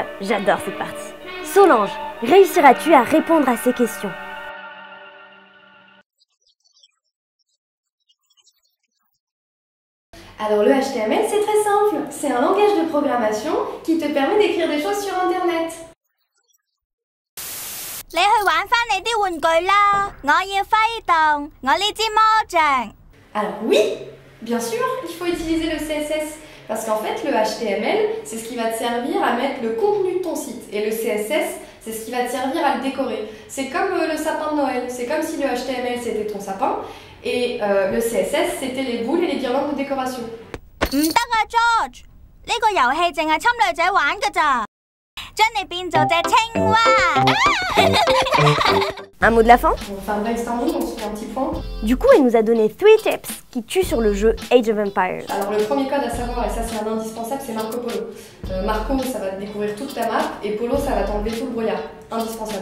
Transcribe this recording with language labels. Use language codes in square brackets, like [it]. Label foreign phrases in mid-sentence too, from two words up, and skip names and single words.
[fr] J'adore cette partie. Solange, réussiras-tu à répondre à ces questions? Alors le HTML, c'est très simple. C'est un langage de programmation qui te permet d'écrire des choses sur Internet. [yue] 你去玩返你啲玩具啦！我要揮動我呢支魔杖。 [fr] Alors oui, bien sûr, il faut utiliser le CSS. Parce qu'en fait, le HTML, c'est ce qui va te servir à mettre le contenu de ton site. Et le CSS, c'est ce qui va te servir à le décorer. C'est comme le sapin de Noël. C'est comme si le HTML, c'était ton sapin. Et le CSS, c'était les boules et les guirlandes de décoration. [yue] 唔得啊 ，George！呢個遊戲淨係侵女仔玩㗎咋，將你變做隻青蛙。 [fr] Un mot de la fin? On fait un brainstorming, on se fait un petit point. Du coup, elle nous a donné 3 tips qui tuent sur le jeu Age of Empires. Alors le premier code à savoir, et ça c'est un indispensable, c'est Marco Polo. Marco, ça va te découvrir toute ta map, et Polo, ça va t'enlever tout le brouillard. Indispensable.